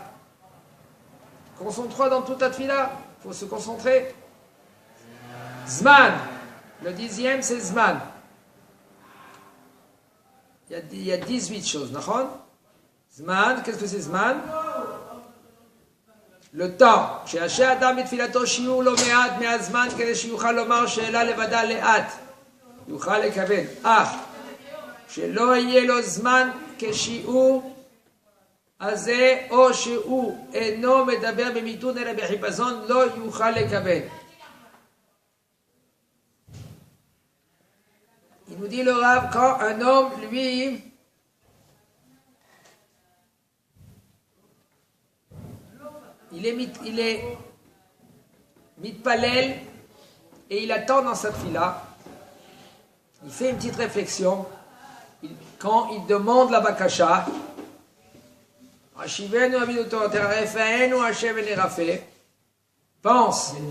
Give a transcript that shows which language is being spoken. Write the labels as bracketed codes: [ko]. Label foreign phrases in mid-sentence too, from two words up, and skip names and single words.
[fr] Concentre-toi dans toute ta tfila. Il faut se concentrer. Zman. Le 10e, c'est Zman. Il y a 18 choses. Zman, qu'est-ce que c'est Zman? Le temps. [he] שיעשה אדם בתפילתו שיעור לא מעט מהזמן כדי שיוכל לומר שאלה לבדה לאט. יוכל לקבל. שלא יהיה לו זמן כשיעור הזה, או שהוא אינו מדבר במיתון אלא בחיפזון, לא יוכל לקבל. [fr] Il nous dit le Rav, quand un homme, lui, il est mitpalel et il attend dans sa fila, il fait une petite réflexion, quand il demande la bakasha, pense.